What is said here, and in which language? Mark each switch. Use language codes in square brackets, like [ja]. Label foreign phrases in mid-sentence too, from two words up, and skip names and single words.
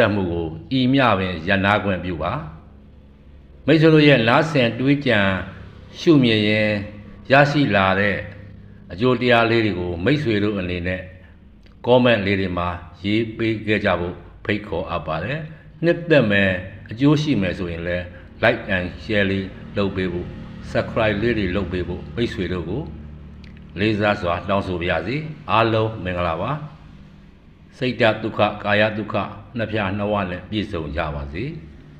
[my] ဆက်မှုကိုဤမျှပင်ရနာခွင့်ပြုပါမိတ်ဆွေတို့ရဲ့လားဆင်တွေးကြံရှုမြင်ရင် ရရှိလာတဲ့အကျိုးတရားလေးတွေကိုမိတ်ဆွေတို့အနေနဲ့ comment လေးတွေမှာရေးပေးခဲ့ကြဖို့ဖိတ်ခေါ်အပ်ပါတယ်နှစ်သက်မယ်အကျိုးရှိမယ်ဆိုရင်လည်း [en] like and share [my] လေးလုပ်ပေးဖို့ subscribe လေးတွေလုပ်ပေးဖို့မိတ်ဆွေတို့ကိုလေးစားစွာတောင်းဆိုပါရစေအားလုံးမင်္ဂလာပါစိတ်ဓာတ်ဒုက္ခကာယဒုက္ခနှစ်ဖြာနှစ်ဝနဲ့ပြည့်စုံကြပါစေ